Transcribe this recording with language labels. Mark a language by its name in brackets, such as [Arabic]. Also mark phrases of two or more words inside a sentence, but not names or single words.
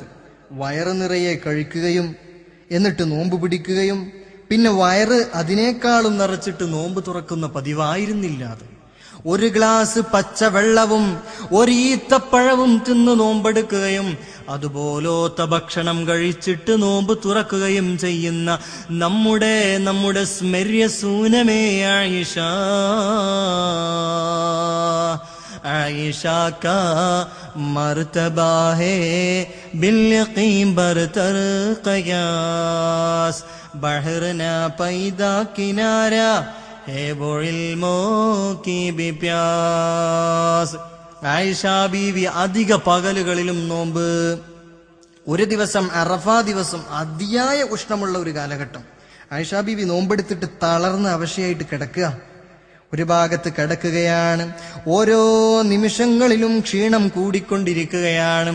[Malayalam] വയറ് നിറയെ കഴിക്കുകയും എന്നിട്ട് നോമ്പ് പിടിക്കുകയും പിന്നെ വയറ് അതിനേക്കാളും നിറച്ചിട്ട് നോമ്പ് തുറക്കുന്ന പതിവായിരുന്നില്ല. അത് ഒരു ഗ്ലാസ് പച്ചവെള്ളവും ഒരു ഈത്തപ്പഴവും തിന്ന് നോമ്പെടുക്കുകയും അതുപോലത്തെ ഭക്ഷണം കഴിച്ചിട്ട് നോമ്പ് തുറക്കുകയും ചെയ്യുന്ന നമ്മുടെ സ്മര്യസൂനമേ ആയിഷ. [Hindi] आयशा का मर्तबा है बिल्यकीन बरतर कयास बहरना पैदा किनारा है वो इल्मों की भी प्यास. [Malayalam] ആയിഷാ ബീവി അധിക പകലുകളിലും നോമ്പ്. ഒരു ദിവസം അറഫാ ദിവസം അതിയായ ഉഷ്ണമുള്ള ഒരു കാലഘട്ടം. ആയിഷാ ബീവി നോമ്പെടുത്തിട്ട് തളർന്ന് അവശയായിട്ട് കിടക്കുക. ഒരു ഭാഗത്ത് കിടക്കുകയാണ്. ഓരോ നിമിഷങ്ങളിലും ക്ഷീണം കൂടിക്കൊണ്ടിരിക്കുകയാണ്.